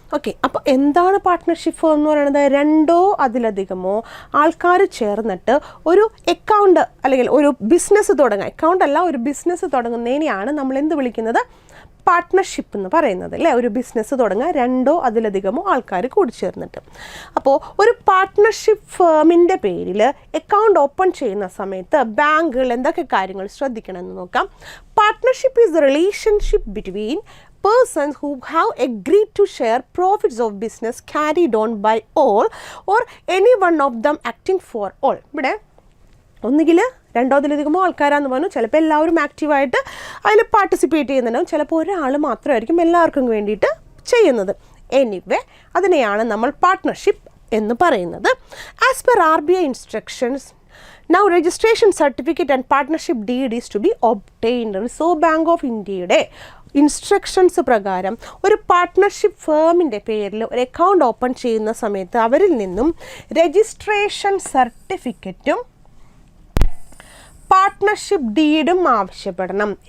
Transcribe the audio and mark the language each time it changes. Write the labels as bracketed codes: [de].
[ml] Okay, അപ്പോൾ എന്താണ് partnership firm എന്ന് പറയുന്നത്? 2 അതിലധികമോ ആൾക്കാർ ചേർന്നിട്ട് ഒരു അക്കൗണ്ട് അല്ലെങ്കിൽ ഒരു ബിസിനസ് തുടങ്ങുക, അക്കൗണ്ട് അല്ല ഒരു ബിസിനസ് തുടങ്ങുന്നതിനെയാണ് നമ്മൾ എന്ത് വിളിക്കുന്നത്, പാർട്ട്ണർഷിപ്പ് എന്ന് പറയുന്നത് അല്ലേ. ഒരു ബിസിനസ് തുടങ്ങുക 2 അതിലധികമോ ആൾക്കാർ കൂടി ചേർന്നിട്ട്. അപ്പോൾ ഒരു പാർട്ട്ണർഷിപ്പ് ഫേമിൻ്റെ പേരിൽ അക്കൗണ്ട് ഓപ്പൺ ചെയ്യുന്ന സമയത്ത് ബാങ്കുകൾ എന്തൊക്കെ കാര്യങ്ങൾ ശ്രദ്ധിക്കണമെന്ന് നോക്കാം. [en] Partnership is the relationship between persons who have agreed to share profits of business carried on by all or any one of them acting for all. [ml] ഇവിടെ ഒന്നുകിൽ 2 അതിലധികമോ ആൾക്കാരാന്ന് പറഞ്ഞു, ചിലപ്പോൾ എല്ലാവരും ആക്റ്റീവായിട്ട് അതിൽ പാർട്ടിസിപ്പേറ്റ് ചെയ്യുന്നുണ്ടാവും, ചിലപ്പോൾ ഒരാൾ മാത്രമായിരിക്കും എല്ലാവർക്കും വേണ്ടിയിട്ട് ചെയ്യുന്നത്. എനിവേ അതിനെയാണ് നമ്മൾ പാർട്ട്ണർഷിപ്പ് എന്ന് പറയുന്നത്. [en] As per RBI instructions Now registration certificate and partnership deed is to be obtained. [ml] Reserve Bank of India'യുടെ instructions പ്രകാരം ഒരു പാർട്ട്ണർഷിപ്പ് ഫേമിൻ്റെ പേരിൽ ഒരു അക്കൗണ്ട് ഓപ്പൺ ചെയ്യുന്ന സമയത്ത് അവരിൽ നിന്നും രജിസ്ട്രേഷൻ സർട്ടിഫിക്കറ്റും പാർട്ട്ണർഷിപ്പ് ഡീഡും ആവശ്യപ്പെടണം.